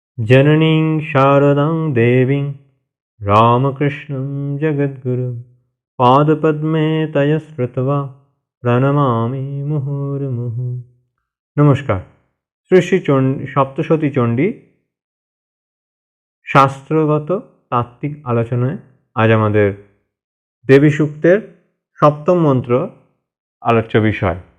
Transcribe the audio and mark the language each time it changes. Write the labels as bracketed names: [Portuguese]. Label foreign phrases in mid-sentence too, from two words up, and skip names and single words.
[Sanskrit] जननीं शारदां देवीं रामकृष्णं जगद्गुरुं पादपद्मे तया श्रुत्वा প্রণমামি মুহুর্মুহু। [Bangla] নমস্কার। শ্রী শ্রী সপ্তশতী চণ্ডী শাস্ত্রগত তাত্ত্বিক আলোচনায় আজ আমাদের দেবী সূক্তের সপ্তম মন্ত্র আলোচ্য বিষয়।